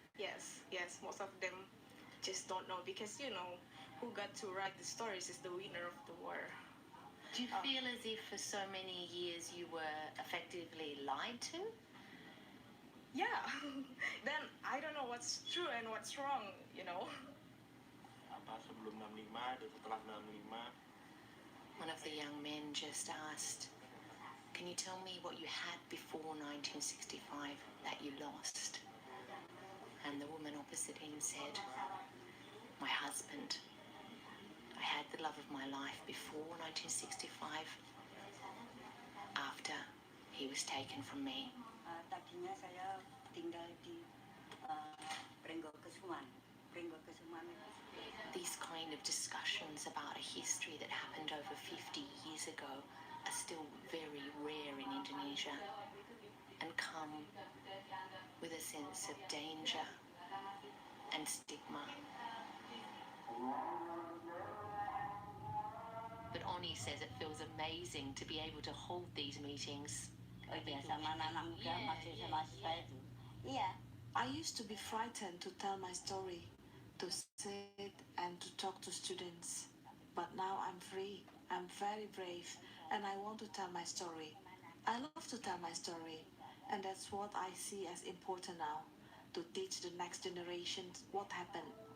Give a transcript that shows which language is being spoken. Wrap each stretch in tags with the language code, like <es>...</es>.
<en>Yes, most of them just don't know because, who got to write the stories is the winner of the war. Do you feel as if for so many years you were effectively lied to? Yeah, then I don't know what's true and what's wrong,</en> <id>Apa sebelum 65 dan setelah 65?</id> <en>One of the young men just asked, can you tell me what you had before 1965 that you lost? And the woman opposite him said, my husband. I had the love of my life before 1965. After, he was taken from me.</en> <id>Tadinya saya tinggal di Kesuman.</id> <en>These kind of discussions about a history that happened over 50 years ago are still very rare in Indonesia and come with a sense of danger and stigma. But Oni says it feels amazing to be able to hold these meetings.</en> <id>Oh iya, sama anak muda mahasiswa itu. Iya.</id> <en>I used to be frightened to tell my story, to sit and to talk to students. But now I'm free, I'm very brave, and I want to tell my story. I love to tell my story, and that's what I see as important now, to teach the next generation what happened.</en>